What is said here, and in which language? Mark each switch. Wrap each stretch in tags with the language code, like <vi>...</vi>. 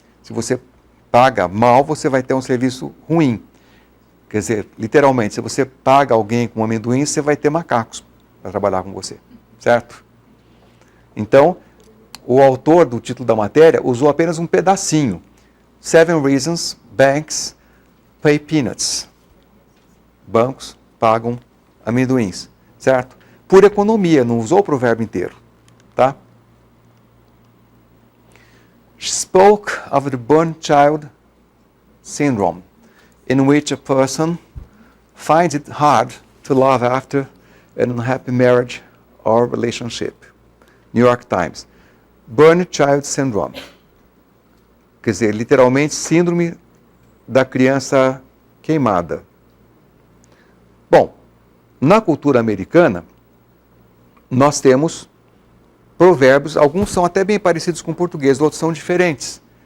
<pt>Se você paga mal, você vai ter um serviço ruim. Quer dizer, literalmente, se você paga alguém com amendoim, você vai ter macacos para trabalhar com você, certo? Então, o autor do título da matéria usou apenas um pedacinho.</pt> <en>7 reasons banks pay peanuts.</en> <pt>Bancos pagam amendoins, certo? Por economia, não usou o provérbio inteiro, tá?</pt> <en>Spoke of the burnt child syndrome, in which a person finds it hard to love after an unhappy marriage or relationship. New York Times. Burnt child syndrome.</en> <pt>Quer dizer, literalmente, síndrome da criança queimada. Bom, na cultura americana, nós temos provérbios, alguns são até bem parecidos com o português, outros são diferentes.</pt>